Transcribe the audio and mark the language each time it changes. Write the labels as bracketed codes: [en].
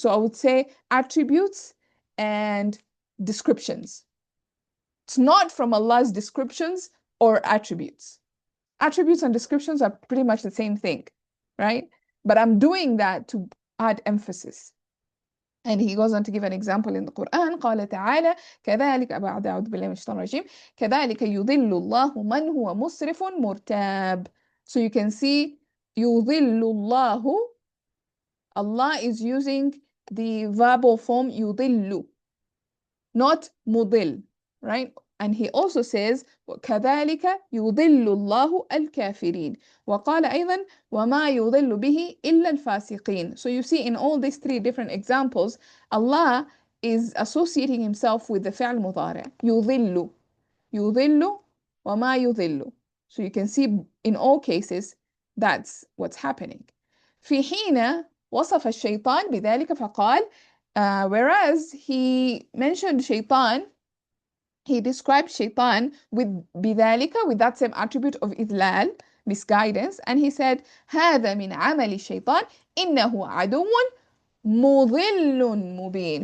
[en] So I would say attributes and descriptions. It's not from Allah's descriptions or attributes. Attributes and descriptions are pretty much the same thing, right? But I'm doing that to add emphasis. And he goes on to give an example in the Quran. [ar] قال تعالى كذلك بعد أعوذ بالله من الشيطان الرجيم كذلك يضل الله من هو مسرف مرتاب. [en] So you can see [ar] يضل الله, [en] Allah is using the verbal form يضل, not مضل, right? And he also says [ar] كذلك يضل الله الكافرين. وقال أيضا وما يضل به إلا الفاسقين. [en] So you see in all these three different examples, Allah is associating himself with the [ar] فعل مضارع يضل يضل وما يضل. [en] So you can see in all cases that's what's happening. [ar] في حين وصف الشيطان بذلك فقال [en] whereas he mentioned shaitan, he described shaitan with بذلك, with that same attribute of إذلال, misguidance, and he said [ar] هذا من عمل الشيطان إنه عدو مضل مبين.